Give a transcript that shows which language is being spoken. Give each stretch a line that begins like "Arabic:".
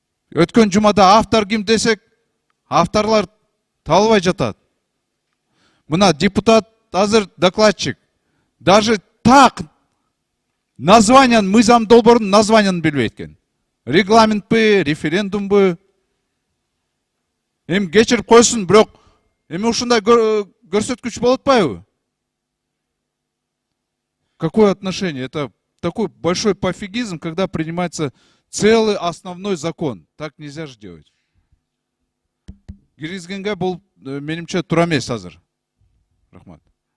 Kyrgyz: Өткөн жумада автор ким десек, авторлар табылбай жатат. Мына депутат азыр докладчик. Даже так названиян, мыйзам долбоордун названиян билбейт экен. Регламентпи, референдумбу. Эми кечирип койсун, бирок эми ушундай көрсөткүч болуп атпайбы?
Russian: Какое отношение? Это такой большой пофигизм, когда принимается целый основной закон. Так нельзя же делать.
Kyrgyz: Киргизгенге бул менимче туура эмес азыр. Рахмат.